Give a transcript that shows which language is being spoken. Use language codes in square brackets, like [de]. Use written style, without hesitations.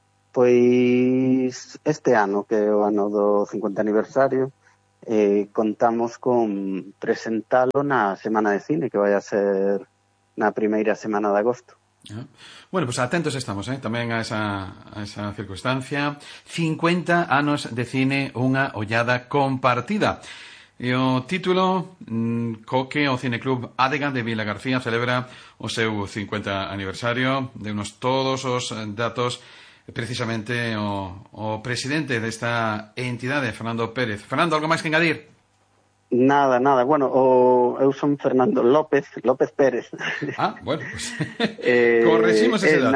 [gl] Pois este ano, que é o ano do 50 aniversario, contamos con presentalo na Semana de Cine, que vai a ser na primeira semana de agosto. [es] Bueno, pues atentos estamos, ¿eh? También a esa circunstancia. [gl] 50 anos de cine, unha ollada compartida. E o título, Coque, o cineclub Adega de Vila García celebra o seu 50 aniversario. Deunos todos os datos precisamente o presidente desta entidade, Fernando Pérez. Fernando, algo máis que engadir? Nada, nada. Bueno, eu son Fernando López Pérez. [es] Ah, bueno, pues corregimos ese dato.